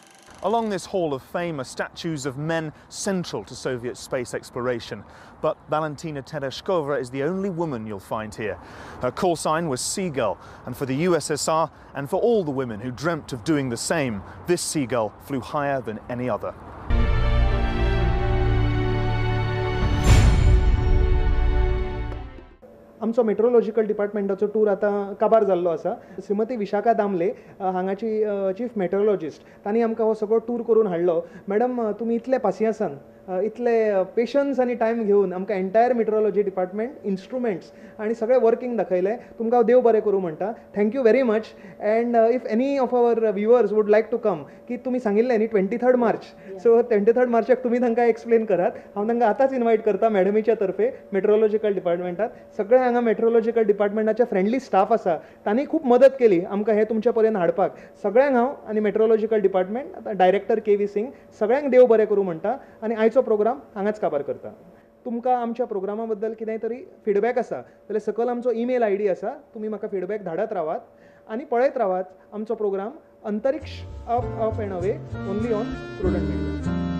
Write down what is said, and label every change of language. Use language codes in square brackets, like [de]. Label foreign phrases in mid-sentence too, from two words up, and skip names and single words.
[en] Along this Hall of Fame are statues of men central to Soviet space exploration. But Valentina Tereshkova is the only woman you'll find here. Her call sign was Seagull, and for the USSR and for all the women who dreamt of doing the same, this seagull flew higher than any other. [kok] आमचो मेट्रोलॉजिकल डिपार्टमेंटाचो टूर आतां काबार जाल्लो आसा. श्रीमती विशाखा दामले हांगाची [en] chief meteorologist, [kok] तांणी आमकां हो सगळो टूर करून हाडलो. मॅडम, तुमी इतले पासियेंसान, इतले पेशन्स आनी टायम घेवन आमकां [en] entire metrology department, [kok] इन्स्ट्रुमेंट्स आनी सगळें वर्कींग दाखयलें. तुमकां देव बरें करूं म्हणटा. [en] Thank you very much. And if any of our viewers would like to come, [kok] की तुमी सांगिल्लें न्ही 23 मार्च, सो 23 मार्चाक तुमी तांकां एक्सप्लेन करात. हांव तांकां आतांच इन्वायट करता मॅडमीच्या तर्फे मेट्रोलॉजिकल डिपार्टमेंटात. सगळे हांगा मेट्रोलॉजिकल डिपार्टमेंटाचे फ्रेंडली स्टाफ आसा, तांणी खूब मदत केली आमकां हे तुमच्या पर्यंत हाडपाक. सगळ्यांक हांव आनी मेट्रोलॉजिकल डिपार्टमेंट, डायरेक्टर के.व्ही. सिंग, सगळ्यांक देव बरें करूं म्हणटा आनी आयचो प्रोग्राम हांगाच काबार करता. तुमकां आमच्या प्रोग्रामा बद्दल कितेंय तरी फीडबॅक आसा जाल्यार सकयल आमचो [en] email ID [kok] आसा, तुमी म्हाका फीडबॅक धाडत रावात आनी पळयत रावात आमचो प्रोग्राम अंतरिक्ष [en] Up and Away only on [kok] प्रुडंट.